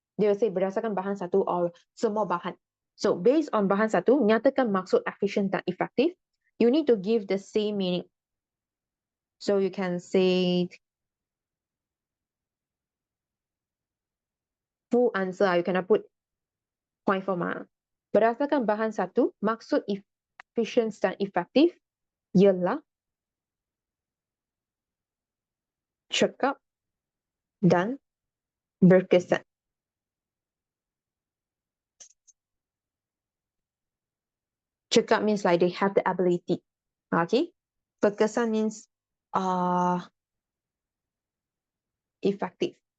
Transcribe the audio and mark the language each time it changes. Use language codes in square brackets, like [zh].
[en] They will say [ms] berdasarkan bahan satu or semua bahan. [en] So based on [ms] bahan satu, nyatakan maksud efficient dan effective. [en] You need to give the same meaning. So you can say full answer, you cannot put point form. [ms] Berdasarkan bahan satu, maksud efficient dan efektif ialah cekap dan berkesan. [en] Cekap means like they have the ability. Okay. Berkesan means effective.